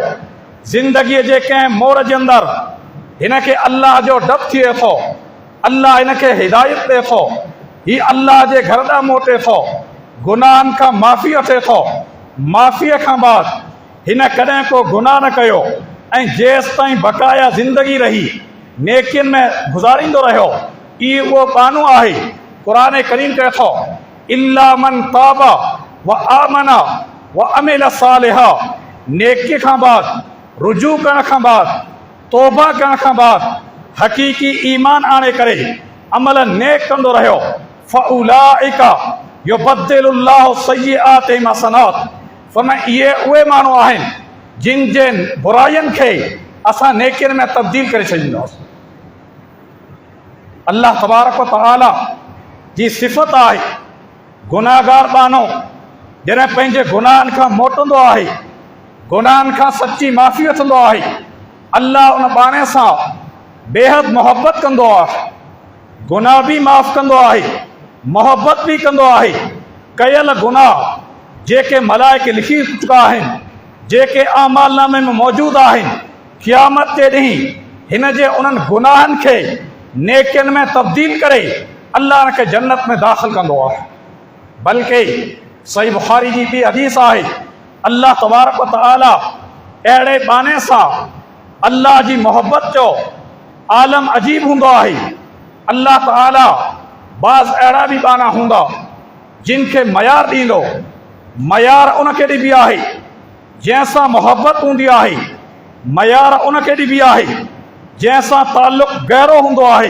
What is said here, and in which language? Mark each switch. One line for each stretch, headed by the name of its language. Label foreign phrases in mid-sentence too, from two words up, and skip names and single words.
Sindhi: ज़िंदगीअ जे कंहिं मोड़ जे अंदरि हिन खे अल्लाह जो डपु थिए थो, अल्लाह हिन खे हिदायत ॾिए थो, ही अल्लाह जे घर ॾांहुं मोटे थो, गुनाहनि खां माफ़ी वठे थो। माफ़ीअ खां बाद हिन कॾहिं को गुनाह न कयो ऐं जेसि ताईं बक़ाया ज़िंदगी रही नेकियुनि में गुज़ारींदो रहियो, इहो उहो बानो आहे। क़ुरान करीम चए थो
Arabic: إلا من تاب وآمن وعمل صالحا,
Sindhi: नेकी खां बाद, रुजू करण खां बाद, तौबा करण खां बाद, हक़ीक़ी ईमान आणे करे अमल नेक कंदो रहियो,
Arabic: فأولئك يبدل الله سيئاتهم حسنات.
Sindhi: फरमाए इहे उहे माण्हू आहिनि जिन जे बुराइयुनि खे असां नेकियुनि में तब्दील करे छॾींदासीं।
Arabic: الله تبارك وتعالى
Sindhi: जी सिफ़त आहे गुनाहगार बानो जॾहिं पंहिंजे गुनाहनि खां मोटंदो आहे, गुनाहनि खां सची माफ़ी वठंदो आहे, अल्लाह उन बाणे सां बेहद मोहबत कंदो आहे, गुनाह बि माफ़ कंदो आहे, मोहबत बि कंदो आहे। कयल गुनाह जेके मलाइके लिखी चुका आहिनि, जेके आमालनामे में मौजूदु आहिनि, क़यामत जे ॾींहुं हिन जे उन्हनि गुनाहनि खे नेकियुनि में तब्दील करे अल्लाह हिन खे जन्नत में दाख़िल कंदो आहे। बल्कि सही बुखारी जी बि हदीस आहे,
Arabic: الله تبارك وتعالى
Sindhi: अहिड़े बाने सां अल्लाह जी मोहबत जो आलम अजीब हूंदो आहे। अल्लाह ताला बाज़ अहिड़ा बि बाना हूंदा जिन खे मयार ॾींदो, मयार उनखे ॾिबी आहे जंहिंसां मोहबत हूंदी आहे, मयार उनखे ॾिबी आहे जंहिंसां ताल्लुक़ गहरो हूंदो आहे।